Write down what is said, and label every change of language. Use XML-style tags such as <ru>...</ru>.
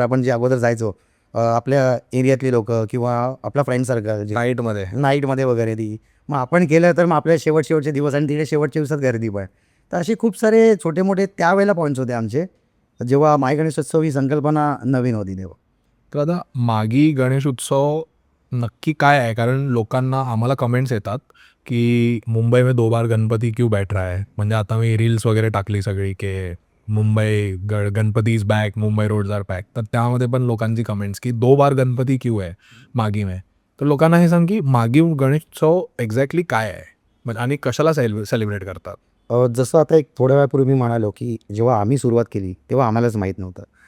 <mr>आपण जे अगोदर जायचो आपल्या एरियातली लोकं किंवा आपला फ्रेंड सर्कल नाईटमध्ये वगैरे ती मग आपण केलं तर मग आपल्या शेवटचे दिवस आणि तिथे शेवटच्या दिवसात गर्दी पण. तर असे खूप सारे छोटे मोठे त्यावेळेला पॉईंट्स होते आमचे जेव्हा माय गणेशोत्सव ही संकल्पना नवीन होती तेव्हा. तर आता मागी गणेश उत्सव नक्की काय आहे? कारण लोकांना आम्हाला कमेंट्स येतात की</mr> <hi>मुंबई में 2 बार गणपती क्यों बैठ रहा है.</hi> <mr>म्हणजे आता मी रील्स वगैरे टाकली सगळी की</mr> <en>Mumbai Ganpati is back, Mumbai roads are pack.</en> <mr>तर त्यामध्ये पण लोकांची कमेंट्स की</mr> <hi>2 बार गणपती क्यों</hi> <mr>आहे मागी में. तर लोकांना हे सांग की मागी गणेश उत्सव एक्झॅक्टली काय आहे म्हणजे आणि कशाला सेलिब्रेट करतात? जसं आता एक थोड्या वेळापूर्वी मी म्हणालो की जेव्हा आम्ही सुरुवात केली तेव्हा आम्हालाच माहीत नव्हतं.</mr>